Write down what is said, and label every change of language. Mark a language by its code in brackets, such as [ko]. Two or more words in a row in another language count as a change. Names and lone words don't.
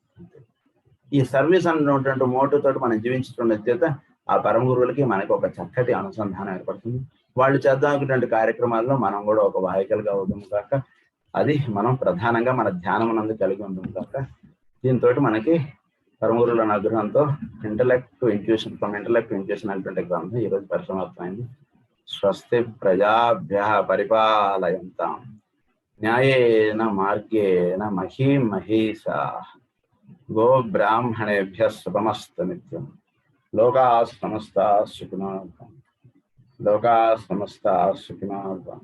[te] ఈ సర్వీస్ అన్నటువంటి మోటివ్ తోటి మనం జీవించడం చేత ఆ పరమ గురువులకి మనకి ఒక చక్కటి అనుసంధానం ఏర్పడుతుంది. వాళ్ళు చేద్దామనేటువంటి కార్యక్రమాల్లో మనం కూడా ఒక వాహికలుగా అవుతాము కాక అది మనం ప్రధానంగా మన ధ్యానం నందు కలిగి ఉంటుంది కాక దీంతో మనకి పరమ గురువుల అనుగ్రహంతో [en] intellect to intuition, from intellect to intuition [te] అనేటువంటి గ్రంథం ఈరోజు పరిసమాప్తమైంది. [sa] స్వస్తి ప్రజాభ్యః పరిపాలయంతాం న్యాయేన మార్గేణ మహీం మహీషాః గో బ్రాహ్మణేభ్యః శుభమస్తు నిత్యం. లోకాః సమస్తాః సుఖినో భవంతు. లోకాః సమస్తాః సుఖినో భవంతు.